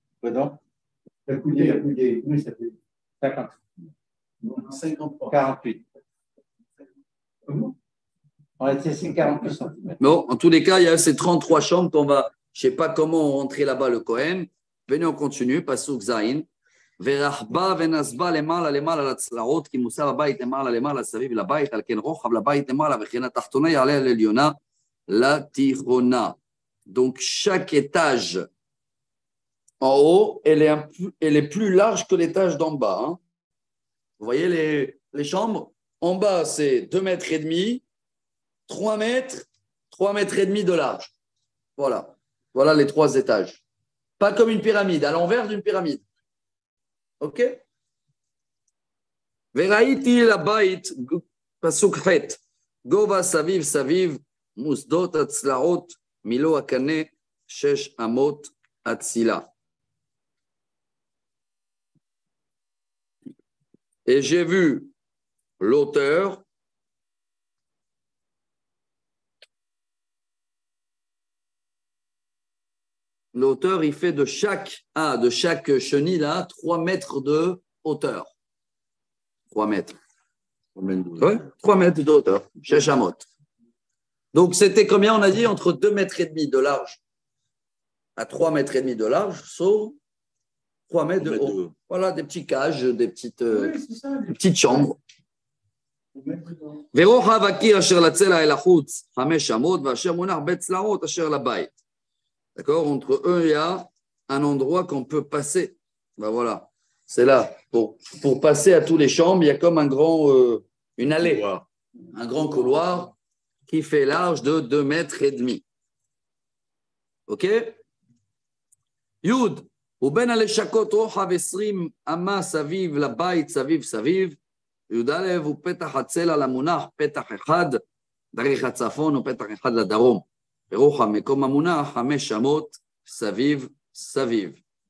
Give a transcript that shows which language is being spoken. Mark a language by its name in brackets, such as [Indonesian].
[French] Pardon? Le coudé, oui, ça fait 50. 53. 48. Comment? On a testé 48 cm. Bon, en tous les cas, il y a ces 33 chambres qu'on va, je ne sais pas comment rentrer là-bas le Kohen. Venez, on continue. Pasuk Zain. [Hebrew] ורחבה ונסבה למעלה למעלה לצלעות, כי מוסר הבית למעלה למעלה סביב לבית, על כן רוחב לבית למעלה, וכן התחתונה יעלה על עליונה לתיכונה. [French] Donc, chaque étage en haut, elle est plus large que l'étage d'en bas. Hein. Vous voyez les chambres? En bas, c'est 2,5 mètres, 3 mètres, 3,5 mètres de large. Voilà. Voilà les 3 étages. Pas comme une pyramide, à l'envers d'une pyramide. OK? [Hebrew] וראיתי לבית, פסוק ח' גובה סביב סביב מוסדות הצלעות מילוא הקנה 6 אמות אצילה. [French] Et j'ai vu l'auteur il fait de chaque chenille là 3 mètres de hauteur. 3 mètres. Ouais, 3 mètres de hauteur. Sheshamot. Donc c'était combien on a dit? Entre 2,5 mètres de large à 3,5 mètres de large, sauf 3 mètres de haut. Voilà, des petits cages, des petites chambres. [Hebrew] ורוחב הקיר אשר לצלע אל החוץ 5 אמות, ואשר מונח בית צלעות אשר לבית. [French] D'accord? Entre eux, il y a un endroit qu'on peut passer. Ben voilà, c'est là. Pour passer à tous les chambres, il y a comme une allée, un grand couloir qui fait large de 2,5 mètres. OK? [Hebrew] Yud, ובין הלשכות רוחב 20 אמה סביב לבית, סביב סביב. י"א הוא פתח הצלע למונח, פתח אחד, דרך הצפון ופתח אחד לדרום. ברוחב מקום המונח 5 אמות סביב סביב.